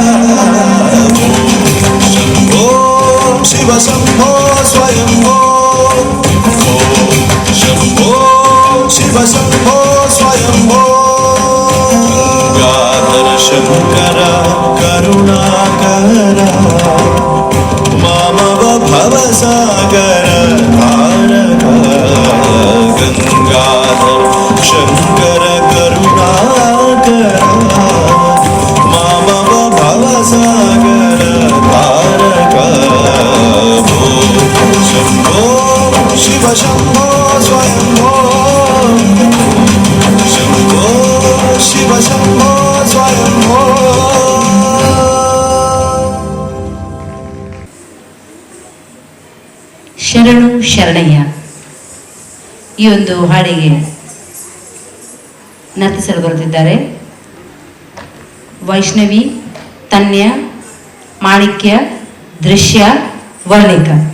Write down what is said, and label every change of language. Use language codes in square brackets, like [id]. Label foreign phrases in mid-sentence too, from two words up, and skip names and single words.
[sa] ಶಂಭೋ ಶಿವ ಶಂಭೋ ಸ್ವಯಂಭೋ ಶಂಭೋ ಶಿವ ಶಂಭೋ ಸ್ವಯಂಭೋ ಗಾಧರ ಶಂಕರ ಕರುಣಾಕರ ಮಾಮವ ಭವಸಾಗರ ತಾರಕ ಗಂಗಾಧರ ಶಂಕರ ಕರುಣಾಕರ ಮಾಮವ ಭವಸಾಗರ ತಾರಕ ಶಂಭೋ ಶಿವ ಶಂಭೋ ಸ್ವಯಂಭೋ ಶಂಭೋ ಶಿವ ಶಂಭೋ ಸ್ವಯಂಭೋ [kn] ಶರಣು ಶರಣಯ್ಯ ಈ ಒಂದು ಹಾಡಿಗೆ ನರ್ತಿಸಲು ಬರುತ್ತಿದ್ದಾರೆ ವೈಷ್ಣವಿ, ತನ್ಯ, ಮಾಣಿಕ್ಯ, ದೃಶ್ಯ, ವರ್ಣಿಕ.